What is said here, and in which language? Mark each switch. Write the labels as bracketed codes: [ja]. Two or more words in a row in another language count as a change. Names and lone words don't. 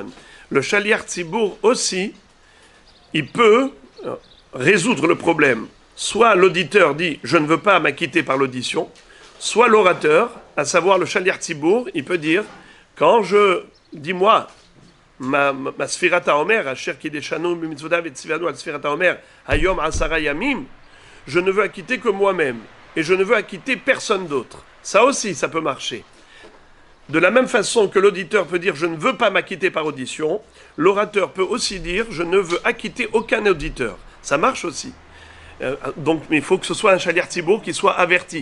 [fr] Le [he] שליח ציבור [fr] aussi, il peut résoudre le problème. Soit l'auditeur dit « je ne veux pas m'acquitter par l'audition », soit l'orateur, à savoir le [he] שליח ציבור, [fr] il peut dire « quand je dis moi, ma [he] ספירת העומר אשר קדשנו מצוותיו וצוונו על ספירת העומר היום עשרה ימים », [fr] je ne veux acquitter que moi-même, et je ne veux acquitter personne d'autre. Ça aussi, ça peut marcher. De la même façon que l'auditeur peut dire « je ne veux pas m'acquitter par audition », l'orateur peut aussi dire « je ne veux acquitter aucun auditeur ». Ça marche aussi. Donc, mais il faut que ce soit un [he] שליח ציבור [fr] qui soit averti.